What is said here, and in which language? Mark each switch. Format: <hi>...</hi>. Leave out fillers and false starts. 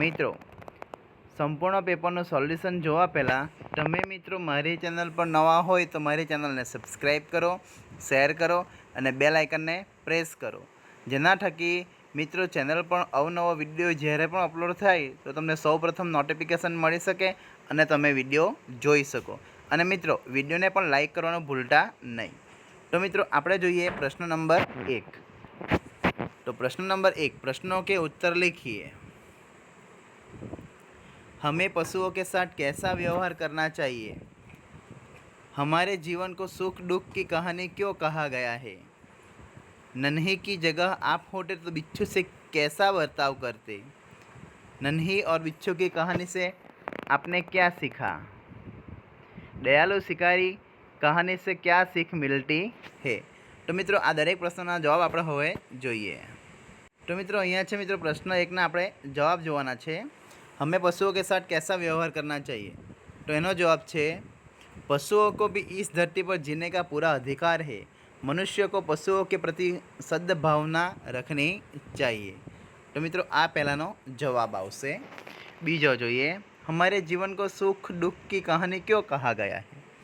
<gu>મિત્રો સંપૂર્ણ પેપરનું સોલ્યુશન જોવા પહેલાં તમે મિત્રો મારી ચેનલ પર નવા હોય તો મારી ચેનલને સબસ્ક્રાઈબ કરો, શેર કરો અને બેલ આઇકનને પ્રેસ કરો, જેના થકી મિત્રો ચેનલ પર અવનવો વિડીયો જ્યારે પણ અપલોડ થાય તો તમને સૌપ્રથમ નોટિફિકેશન મળી શકે અને તમે વિડીયો જોઈ શકો। અને મિત્રો વિડીયોને પણ લાઈક કરવાનું ભૂલતા નહીં। તો મિત્રો આપણે જોઈએ પ્રશ્ન નંબર 1। તો પ્રશ્ન નંબર 1,</gu> <hi>प्रश्नों के उत्तर लिखिए। हमें पशुओं के साथ कैसा व्यवहार करना चाहिए? हमारे जीवन को सुख दुख की कहानी क्यों कहा गया है? नन्ही की जगह आप होते तो बिच्छू से कैसा बर्ताव करते? नन्ही और बिच्छू की कहानी से आपने क्या सीखा? दयालु शिकारी कहानी से क्या सीख मिलती है?</hi> <gu>तो मित्रों आ दरेक प्रश्नों जवाब આપણે હવે જોઈએ। तो मित्रों અહીંયા છે મિત્રો પ્રશ્ન 1 ના આપણે જવાબ જોવાના છે।</gu> <hi>हमें पशुओं के साथ कैसा व्यवहार करना चाहिए? तो</hi> <gu>એનો જવાબ છે</gu> <hi>पशुओं को भी इस धरती पर जीने का पूरा अधिकार है। मनुष्य को पशुओं के प्रति सद्भावना रखनी चाहिए।</hi> <gu>तो मित्रों आ पहलानो जवाब आवशे। बीजो જોઈએ</gu> <hi>हमारे जीवन को सुख दुख की कहानी क्यों कहा गया है?</hi>